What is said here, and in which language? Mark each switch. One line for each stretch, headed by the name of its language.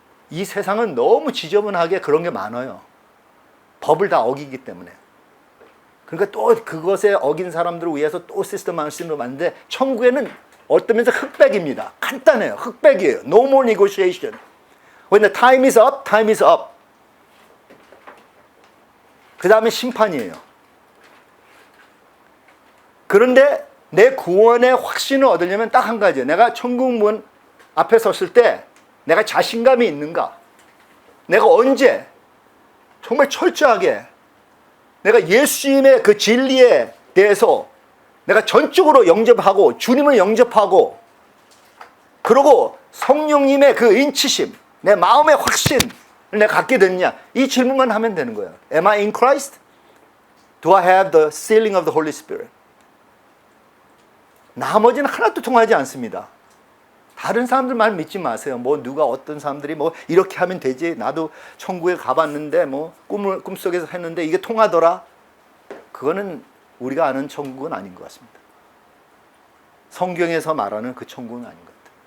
Korean: 이 세상은 너무 지저분하게 그런 게 많아요. 법을 다 어기기 때문에. 그러니까 또 그것에 어긴 사람들을 위해서 또 시스템을 만드는데, 천국에는 어떤 면에서 흑백입니다. 간단해요. 흑백이에요.
English: No more negotiation. When the time is up, time is up.
Korean: 그 다음에 심판이에요. 그런데 내 구원의 확신을 얻으려면 딱 한 가지예요. 내가 천국 문 앞에 섰을 때 내가 자신감이 있는가? 내가 언제 정말 철저하게 내가 예수님의 그 진리에 대해서 내가 전적으로 영접하고 주님을 영접하고, 그리고 성령님의 그 인치심, 내 마음의 확신을 내가 갖게 됐냐, 이 질문만 하면 되는 거예요.
English: Am I in Christ? Do I have the sealing of the Holy Spirit?
Korean: 나머지는 하나도 통하지 않습니다. 다른 사람들 말 믿지 마세요. 뭐 누가 어떤 사람들이 뭐 이렇게 하면 되지, 나도 천국에 가봤는데 뭐 꿈속에서 했는데 이게 통하더라. 그거는 우리가 아는 천국은 아닌 것 같습니다. 성경에서 말하는 그 천국은 아닌 것 같아요.